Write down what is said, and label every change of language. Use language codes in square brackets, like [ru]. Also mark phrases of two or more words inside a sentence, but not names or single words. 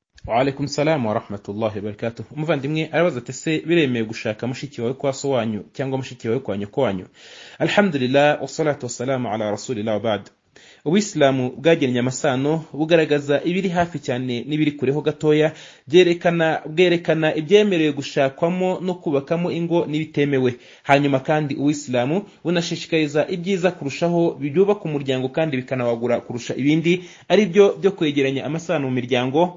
[ar] وعليكم السلام ورحمة الله وبركاته. [rw] Umuvandimwe arabaza ati se biremeye gushaka mushiki wawe kwa so wanyu cyangwa mushiki wawe kwa nyoko wanyu? [ar] الحمد لله والصلاة والسلام على رسول الله وبعد. [rw] Ubuislamu bwagennye amasano bugaragaza ibiri hafi cyane n'ibiri kureho gatoya, bwerekana ibyemerewe gushakwamo no kubakamo ingo n'ibitemewe. Hanyuma kandi Ubuislamu bunashishikariza ibyiza kurushaho byubaka umuryango kandi bikanawagura kurusha ibindi, ari byo kwegeranya amasano mu miryango.